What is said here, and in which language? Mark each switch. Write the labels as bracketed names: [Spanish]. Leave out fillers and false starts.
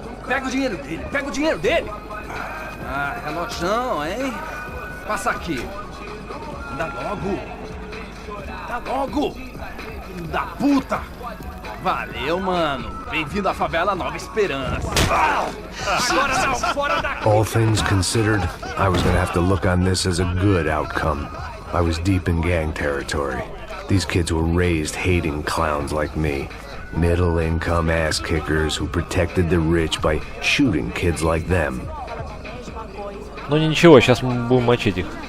[Portuguese] Pega o dinheiro dele, Ah, relojão, hein? Passa aqui. Dá logo. Filho da puta. Valeu, mano. Bem-vindo à favela Nova Esperança. Agora não, fora daqui. [English] All things considered, I was gonna have to look on this as a good outcome. I was deep in gang territory. These kids were raised hating clowns like me. Middle-income ass-kickers who protected the rich by shooting kids like them. [Russian] Ну ничего, сейчас мы будем мочить их.